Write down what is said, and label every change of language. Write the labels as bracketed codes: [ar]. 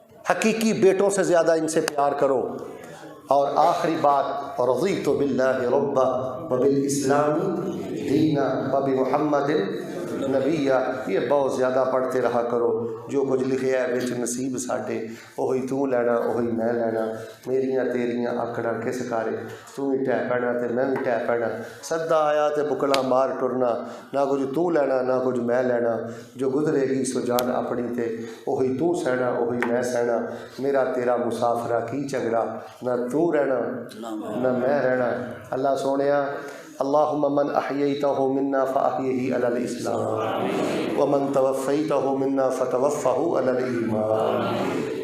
[ur] حقیقی بیٹوں سے زیادہ ان سے پیار کرو. اور آخری بات, [ar] رضیت باللہ ربا وبالاسلام دینا وبمحمد نبیہ. [ur] یہ بہت زیادہ پڑھتے رہا کرو. [pa] جو کچھ لکھے ہے بچ نصیب ساڈے, وہی تو لینا وہی میں لینا. میریاں تیریاں آکڑاں کس کارے, تو ہی ٹہ پینا تے میں بھی ٹہ پینا. سدا آیا تے بکلا مار ٹرنا, نہ کچھ تو لینا نہ کچھ میں لینا. جو گزرے گی سو جان اپنی تے, وہی تو سہنا وہی میں سہنا. میرا تیرا مسافرہ کی جھگڑا, نہ تو رہنا نہ میں رہنا. [ar] اللہ سونیا اللہم من احییتہ منا فاحیہ علی الاسلام ومن توفیتہ منا فتوفہ علی الایمان.